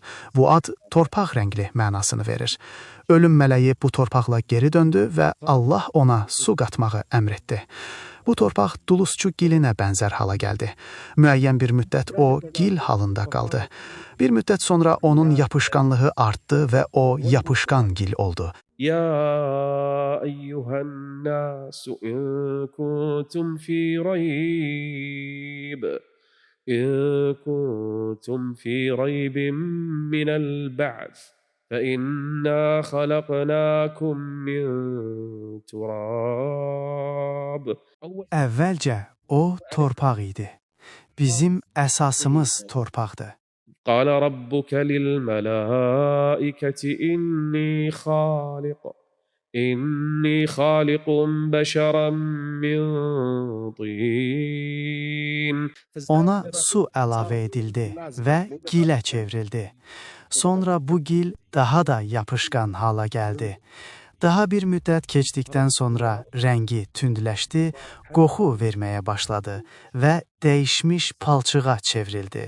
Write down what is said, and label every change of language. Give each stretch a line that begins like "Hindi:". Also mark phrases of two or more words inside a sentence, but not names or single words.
Azerbaijani: Bu ad torpaq rəngli mənasını verir. Ölüm mələyi bu torpaqla geri döndü və Allah ona su qatmağı əmr etdi. Bu torpaq dulusçu gilinə bənzər hala gəldi. Müəyyən bir müddət o gil halında qaldı. Bir müddət sonra onun yapışqanlığı artdı və o yapışqan gil oldu.
Arabic: يا أيها الناس إن كنتم في ريب من البعث فإنا خلقناكم من تراب.
Azerbaijani: Əvvəlcə o torpaq idi. Bizim əsasımız torpaqdır.
Arabic: قال ربك للملائكة إني خالق بشرا من طين.
Azerbaijani: Ona su əlavə edildi və gilə çevrildi. Sonra bu gil daha da yapışqan hala gəldi. Daha bir müddət keçdikdən sonra rəngi tündləşdi, qoxu verməyə başladı və dəyişmiş palçığa çevrildi.